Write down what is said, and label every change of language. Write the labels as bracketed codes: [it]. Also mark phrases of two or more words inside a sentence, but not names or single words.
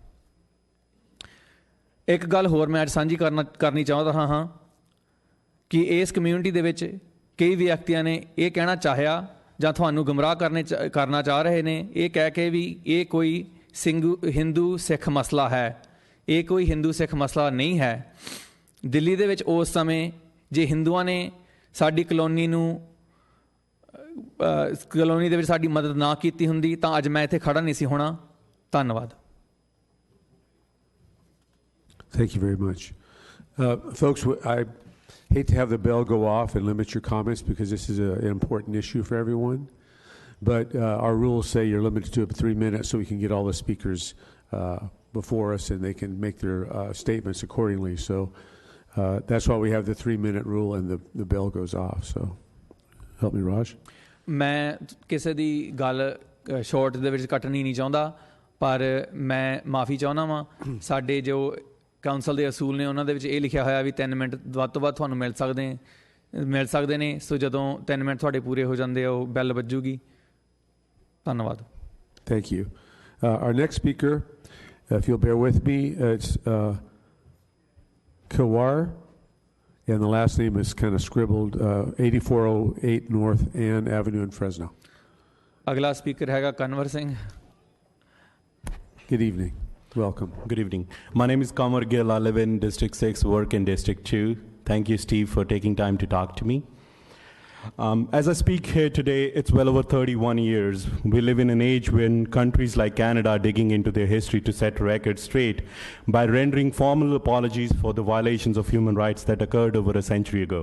[pa] ਇੱਕ ਗੱਲ ਹੋਰ ਮੈਂ ਅੱਜ ਸਾਂਝੀ ਕਰਨੀ ਚਾਹੁੰਦਾ ਹਾਂ ਕਿ ਇਸ ਕਮਿਊਨਿਟੀ ਦੇ ਵਿੱਚ ਕਈ ਵਿਅਕਤੀਆਂ ਨੇ ਇਹ ਕਹਿਣਾ ਚਾਹਿਆ ਜਾਂ ਤੁਹਾਨੂੰ ਗੁੰਮਰਾਹ ਕਰਨਾ ਚਾਹ ਰਹੇ ਨੇ, ਇਹ ਕਹਿ ਕੇ ਵੀ ਇਹ ਕੋਈ ਹਿੰਦੂ ਸਿੱਖ ਮਸਲਾ ਹੈ। ਇਹ ਕੋਈ ਹਿੰਦੂ ਸਿੱਖ ਮਸਲਾ ਨਹੀਂ ਹੈ। ਦਿੱਲੀ ਦੇ ਵਿੱਚ ਉਸ ਸਮੇਂ ਜੇ ਹਿੰਦੂਆਂ ਨੇ ਸਾਡੀ ਕਲੋਨੀ ਦੇ ਵਿੱਚ ਸਾਡੀ ਮਦਦ ਨਾ ਕੀਤੀ ਹੁੰਦੀ ਤਾਂ ਅੱਜ ਮੈਂ ਇੱਥੇ ਖੜਾ ਨਹੀਂ ਸੀ ਹੋਣਾ। ਧੰਨਵਾਦ। [en] Thank you very much. Folks, I hate to have the bell go off and limit your comments because this is an important issue for everyone. But our rules say you're limited to 3 minutes so we can get all the speakers before us and they can make their statements accordingly. So that's why we have the 3-minute rule and the bell goes off. So help me, Raj. [pa] ਮੈਂ ਕਿਸੇ ਦੀ ਗੱਲ ਸ਼ਾਰਟ ਦੇ ਵਿੱਚ ਕੱਟਣੀ ਨਹੀਂ ਚਾਹੁੰਦਾ, ਪਰ ਮੈਂ ਮਾਫੀ ਚਾਹੁੰਦਾ ਵਾਂ। ਸਾਡੇ ਜੋ ਕਾਉਂਸਲ ਦੇ ਅਸੂਲ ਨੇ ਉਹਨਾਂ ਦੇ ਵਿੱਚ ਇਹ ਲਿਖਿਆ ਹੋਇਆ ਵੀ 3 ਮਿੰਟ ਵੱਧ ਤੋਂ ਵੱਧ ਤੁਹਾਨੂੰ ਮਿਲ ਸਕਦੇ ਨੇ। ਸੋ ਜਦੋਂ 3 ਮਿੰਟ ਤੁਹਾਡੇ ਪੂਰੇ ਹੋ ਜਾਂਦੇ ਆ ਉਹ ਬੈਲ ਵੱਜੂਗੀ। ਧੰਨਵਾਦ। [en] Thank you. Our next speaker, if you'll bear with me, it's Kawar, and the last name is kind of scribbled, 8408 North Ann Avenue in Fresno. [pa] ਅਗਲਾ ਸਪੀਕਰ ਹੈਗਾ ਕਨਵਰ ਸਿੰਘ। [en] Good evening. Welcome. Good evening. My name is Kamar Gill. I live in District 6, work in District 2. Thank you, Steve, for taking time to talk to me. As I speak here today, it's well over 31 years. We live in an age when countries like Canada are digging into their history to set records straight by rendering formal apologies for the violations of human rights that occurred over a century ago.